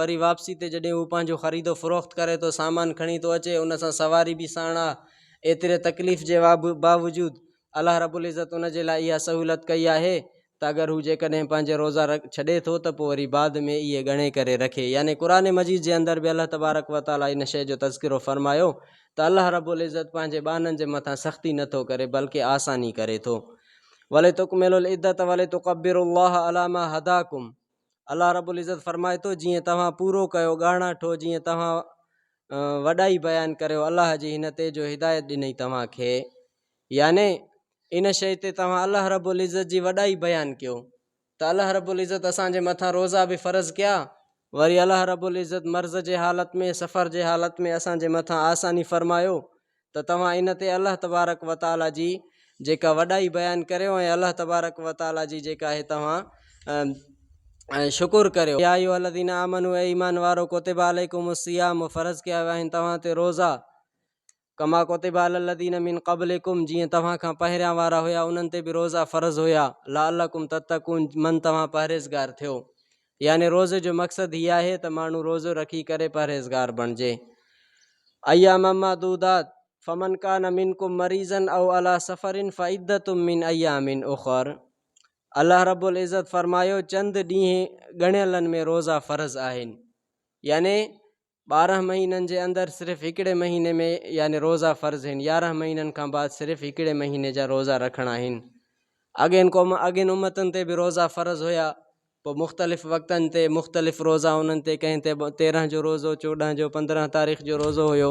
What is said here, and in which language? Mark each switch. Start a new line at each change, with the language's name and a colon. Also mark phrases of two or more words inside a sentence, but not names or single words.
Sindhi: वरी वापसी ते जॾहिं हू पंहिंजो ख़रीदो फ़रोख़्त करे थो, सामान खणी थो अचे, उन सां सवारी बि साण आहे, एतिरे तकलीफ़ जे बावजूदि अल्लाह रब्बुल इज़त उन जे लाइ इहा सहूलत कई आहे त अगरि हू जेकॾहिं पंहिंजे रोज़ा छॾे थो त पोइ वरी बाद में इहे ॻणे करे रखे। यानी क़ुरान मजीद जे अंदरि बि अल्लाह तबारक व ताला इन शइ जो तज़किरो फ़रमायो त अल्लाह रब्बुल इज़त पंहिंजे ॿाननि जे मथां सख़्ती नथो करे बल्कि आसानी करे थो।
Arabic: ولتكملوا العدة ولتكبروا الله على ما هداكم,
Sindhi: अल्लाह रब्बुल इज़त फ़रमाए थो जीअं तव्हां पूरो कयो ॻाणाठो, जीअं तव्हां वॾाई बयानु करियो अल्लाह जी हिन ते जो हिदायत ॾिनई तव्हांखे, याने इन शइ ते तव्हां अल्लाह रब्बुल इज़त जी वॾाई बयानु कयो त अल्लाह रब्बुल इज़त असांजे मथां रोज़ा बि फ़र्ज़ु कया, वरी अल्लाह रब्बुल इज़त मर्ज़ जे हालत में, सफ़र जे हालत में असांजे मथां आसानी फ़रमायो त तव्हां इन ते अल्लाह तबारक व ताला जी जेका वॾाई बयानु करियो ऐं अल्लाह तबारक व ताला जी जेका आहे तव्हां शुकुर करियो।
Arabic: يا أيها الذين آمنوا,
Sindhi: ऐ ईमान वारो,
Arabic: كتب عليكم الصيام,
Sindhi: फ़र्ज़ु कया विया आहिनि तव्हां ते रोज़ा,
Arabic: كما كتب على الذين من قبلكم,
Sindhi: जीअं तव्हां खां पहिरियां वारा हुया उन्हनि ते बि रोज़ा फ़र्ज़ु हुया,
Arabic: لعلكم تتقون,
Sindhi: मन तव्हां परहेज़गार थियो। याने रोज़े जो मक़सदु हीअ आहे त माण्हू रोज़ो रखी करे परहेज़गार बणिजे।
Arabic: أياما معدودات فمن كان منكم مريضا أو على سفر فعدة من أيام أخر.
Sindhi: अल्लाह रब्बुल इज़त फ़रमायो चंद ॾींहं ॻणियलनि में रोज़ा फ़र्ज़ु आहिनि, याने 12 महीननि जे अंदरि सिर्फ़ु हिकिड़े महीने में याने रोज़ा फ़र्ज़ु आहिनि, 11 महीननि खां बाद सिर्फ़ु हिकिड़े महीने जा रोज़ा रखणा आहिनि। अॻियनि उम्मतुनि ते बि रोज़ा फ़र्ज़ु हुया, पोइ मुख़्तलिफ़ वक़्तनि ते मुख़्तलिफ़ रोज़ा उन्हनि ते कंहिं ते 13 जो रोज़ो, 14 जो, 15 तारीख़ जो रोज़ो हुयो।